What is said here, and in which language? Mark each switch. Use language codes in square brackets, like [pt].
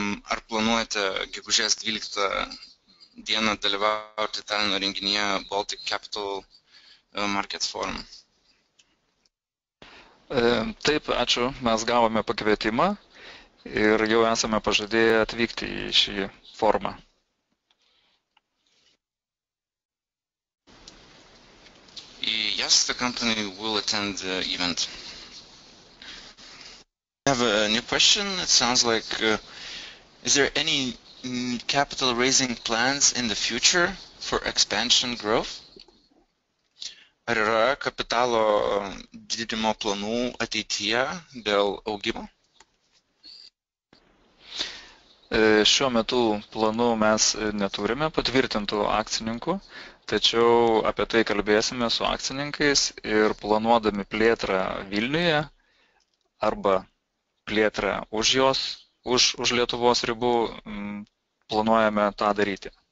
[lt] Ar planuojate gegužės 12 dieną dalyvauti Tallino renginyje Baltic Capital Markets Forum? Taip, ačiū. Mes gavome pakvietimą ir jau esame pažadėję atvykti į šį forumą. [en] Yes, the company will attend the event. have a new question. It sounds like, is there any capital raising plans in the future for expansion growth? [lt] Ar yra kapitalo didinimo planų ateityje dėl augimo? Šiuo metu planų mes neturime patvirtintų akcininkų, tačiau apie tai kalbėsime su akcininkais ir planuodami plėtrą Vilniuje arba plėtrą už Lietuvos ribų planuojame tą daryti.